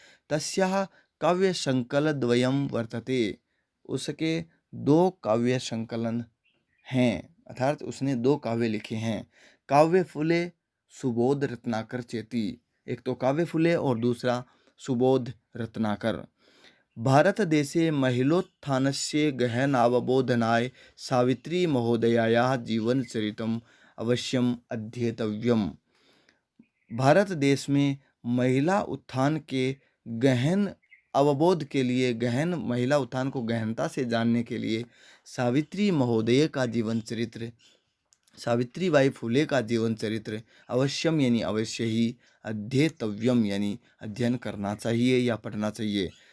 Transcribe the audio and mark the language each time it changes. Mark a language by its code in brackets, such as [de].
[sa] तस्याः काव्य संकलन द्वयम वर्तते। [hi] उसके दो काव्य संकलन हैं, अर्थात उसने दो काव्य लिखे हैं। काव्य फुले सुबोध रत्नाकर चेती, एक तो काव्य फुले और दूसरा सुबोध रत्नाकर। [sa] भारत देशे महिलोत्थानस्य गहनावबोधनाय सावित्री महोदयायाः जीवनचरितम् अवश्यम अध्येतव्यम। [hi] भारत देश में महिला उत्थान के गहन अवबोध के लिए, गहन महिला उत्थान को गहनता से जानने के लिए सावित्री महोदय का जीवन चरित्र सावित्रीबाई फुले का जीवन चरित्र अवश्यम यानी अवश्य ही, अध्येतव्यम यानी अध्ययन करना चाहिए या पढ़ना चाहिए।